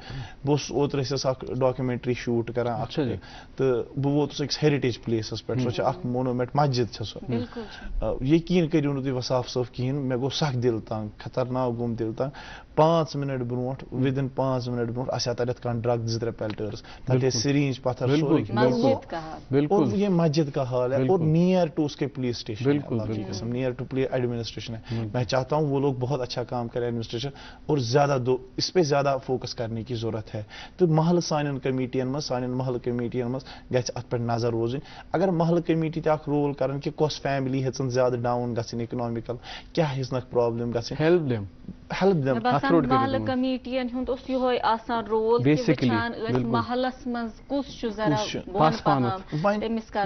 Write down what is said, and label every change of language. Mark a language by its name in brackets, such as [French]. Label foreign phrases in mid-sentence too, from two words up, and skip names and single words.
[Kashmiri] بہٕ اوسُس اوترٕ ٲسۍ اکھ ڈاکیومینٹری شوٗٹ کران اکھ, تہٕ بہٕ ووتُس أکِس ہیرِٹیج پلیسس پٮ۪ٹھ. سۄ چھِ اکھ مونومینٹ مسجد چھےٚ سۄ. یقیٖن کٔرِو نہٕ تُہۍ وۄنۍ صاف صاف کِہینۍ, مےٚ گوٚو سکھ دِل تنگ, خطرناک گوٚم دِل تنگ. 5 مِنٹ برونٛٹھ, وِدِن 5 مِنٹ برونٛٹھ آسہِ ہا تَتٮ۪تھ کانٛہہ ڈرگ 2-3 پیلٹٲرٕس, تَتہِ ٲسۍ سِرینج پتھر سورُے. [Urdu] اور یہ مسجد کا حال ہے, اور [English] near to [Urdu] اس کے پولیس اسٹیشن, [English] near to police administration [Urdu] ہے. میں چاہتا ہوں وہ لوگ بہت اچھا کام کرے ایڈمنسٹریشن, اور زیادہ اس پہ زیادہ فوکس کرنے کی ضرورت ہے. [Kashmiri] تو محلہٕ سانٮ۪ن کمیٹین منٛز, سانٮ۪ن محلہٕ کمیٹین منٛز گژھِ اتھ پٮ۪ٹھ نظر روزٕنۍ. اگر محلہٕ کمیٹی تہِ اکھ رول کرن کہِ کۄس فیملی ہیٚژن زیادٕ ڈاوُن گژھٕنۍ اِکنامِکل, کیٛاہ ہیٚژنکھ پرابلم گژھٕنۍ, ہیلپ دیم. محلہٕ کمیٹین ہُنٛد اوس یِہوے آسان رول کہِ وٕچھان ٲسۍ محلس منٛز کُس چھُ ذرا بۄن پہم تٔمِس کرُن.